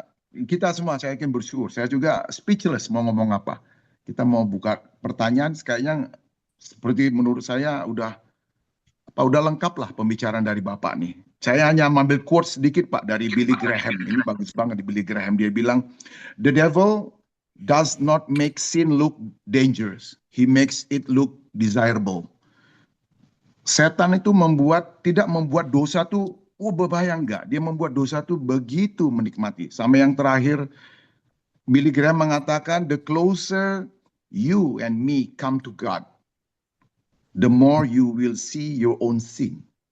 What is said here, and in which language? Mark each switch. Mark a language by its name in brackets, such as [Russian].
[Indonesian] Kita semua saya yakin bersyukur. Saya juga speechless mau ngomong apa. Kita mau buka pertanyaan, kayaknya seperti menurut saya udah lengkap lah pembicaraan dari Bapak nih. Saya hanya ambil quote sedikit Pak dari Billy Graham. Ini bagus banget di Billy Graham. [English] Dia bilang, "The devil does not make sin look dangerous. He makes it look desirable." [Indonesian] Setan itu tidak membuat dosa tuh berbahaya, enggak. Dia membuat dosa tuh begitu menikmati. Sampai yang terakhir, Billy Graham mengatakan, [English] "The closer you and me come to God, the more you will see your own sin."